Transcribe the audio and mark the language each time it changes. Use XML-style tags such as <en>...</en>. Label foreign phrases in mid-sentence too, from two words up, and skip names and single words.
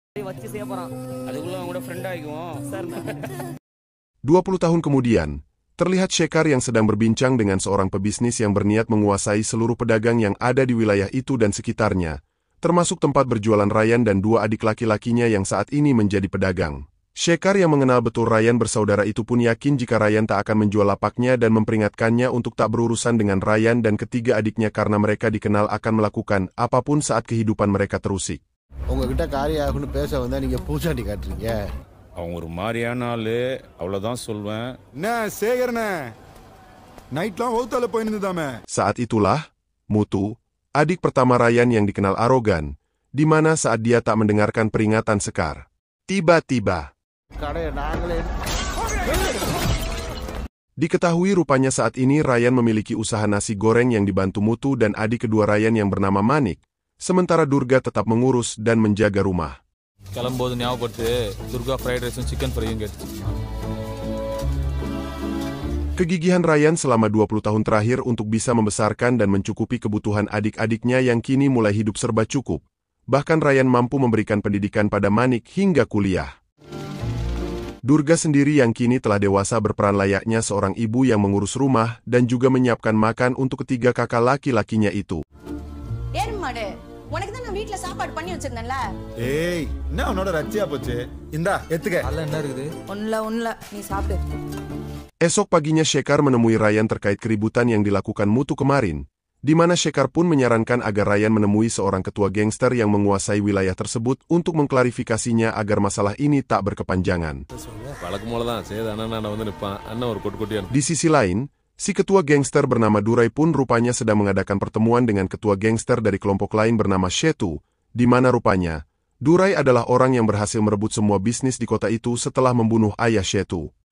<id>20 tahun kemudian, terlihat Shekhar yang sedang berbincang dengan seorang pebisnis yang berniat menguasai seluruh pedagang yang ada di wilayah itu dan sekitarnya, termasuk tempat berjualan Ryan dan 2 adik laki-lakinya yang saat ini menjadi pedagang. Shekhar yang mengenal betul Ryan bersaudara itu pun yakin jika Ryan tak akan menjual lapaknya dan memperingatkannya untuk tak berurusan dengan Ryan dan ketiga adiknya karena mereka dikenal akan melakukan apapun saat kehidupan mereka terusik.</id> <ta>உங்ககிட்ட காரியம் ஆகுன்னு பேச வந்தா நீங்க பூச்சாண்டி காட்டுறீங்க. அவங்க ஒரு மாதிரியான ஆளு, அவ்வளவுதான் சொல்வேன். என்ன சேகரனே, நைட்லாம் ஹோட்டல்ல போய் நின்னுதாமே.</ta> <id>Saat itulah, Mutu, adik pertama Ryan yang dikenal arogan, di mana saat dia tak mendengarkan peringatan Sekar. Tiba-tiba, diketahui rupanya saat ini Ryan memiliki usaha nasi goreng yang dibantu Mutu dan adik kedua Ryan yang bernama Manik, sementara Durga tetap mengurus dan menjaga rumah.</id> <ta>கிளம்போது ஞாபகப்படுத்து, துர்கா</ta> <en>fried riceum chicken fryum</en> <ta>கேட்டுச்சு.</ta> <id>Kegigihan Ryan selama 20 tahun terakhir untuk bisa membesarkan dan mencukupi kebutuhan adik-adiknya yang kini mulai hidup serba cukup. Bahkan Ryan mampu memberikan pendidikan pada Manik hingga kuliah. Durga sendiri yang kini telah dewasa berperan layaknya seorang ibu yang mengurus rumah dan juga menyiapkan makan untuk ketiga kakak laki-lakinya itu.</id> <ta>உனக்கு தான் நான் வீட்ல சாப்பாடு பண்ணி வச்சிருந்தேன்ல. ஏய், என்ன உன்னோட ரச்சியா போச்சு? இந்தா, எத்துக்க. அதில் என்ன இருக்குது? ஒண்ணுல நீ சாப்பிடு.</ta> <id>Esok paginya Shekhar menemui Ryan terkait keributan yang dilakukan Mutu kemarin, di mana Shekhar pun menyarankan agar Ryan menemui seorang ketua gangster yang menguasai wilayah tersebut untuk mengklarifikasinya agar masalah ini tak berkepanjangan. Di sisi lain, si ketua gangster bernama Durai pun rupanya sedang mengadakan pertemuan dengan ketua gangster dari kelompok lain bernama Shetu, di mana rupanya Durai adalah orang yang berhasil merebut semua bisnis di kota itu setelah membunuh ayah Shetu.</id>